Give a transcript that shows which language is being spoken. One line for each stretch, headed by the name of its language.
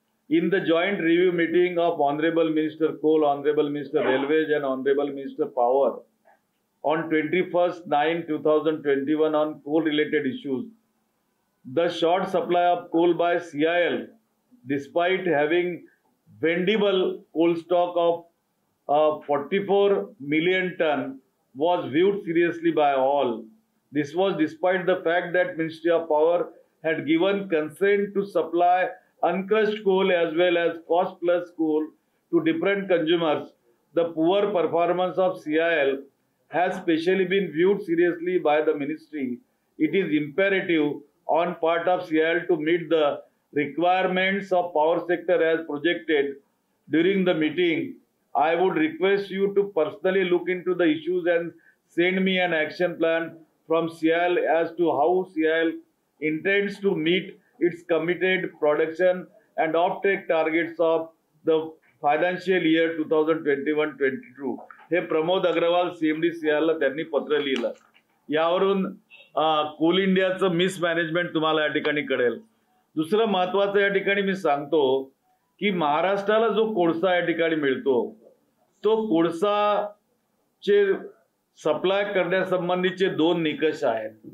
English: In the joint review meeting of honourable minister coal, honourable minister railways and honourable minister power on 21/9/2021 on coal related issues, the short supply of coal by CIL despite having vendible coal stock of 44 million ton was viewed seriously by all. This was despite the fact that Ministry of Power had given consent to supply uncrushed coal as well as cost plus coal to different consumers. The poor performance of CIL has specially been viewed seriously by the ministry. It is imperative on part of CIL to meet the requirements of power sector as projected during the meeting. I would request you to personally look into the issues and send me an action plan from CIL as to how CIL intends to meet its committed production and offtake targets of the financial year 2021-22.
Marathi: हे Pramod Agarwal CMD CIL ला त्यांनी पत्र लिहिलं. यावरून Coal इंडियाचं mismanagement तुम्हाला या ठिकाणी कळेल. दुसरं महत्वाचं या ठिकाणी मी सांगतो की महाराष्ट्राला जो कोळसा या ठिकाणी मिळतो तो कोळसाचे सप्लाय करण्यासंबंधीचे 2 निकष आहेत.